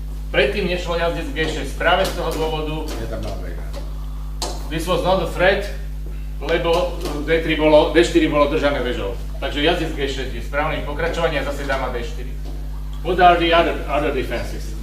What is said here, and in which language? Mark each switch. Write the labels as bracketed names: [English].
[Slovak] Predtým nešlo jazdec G6 práve z toho dôvodu. [English] This was not a threat, [Slovak] lebo D4 bolo držané väžou. Takže jazdec G6 je správnym pokračovaním a zase dáma D4. [English] What are the other defenses?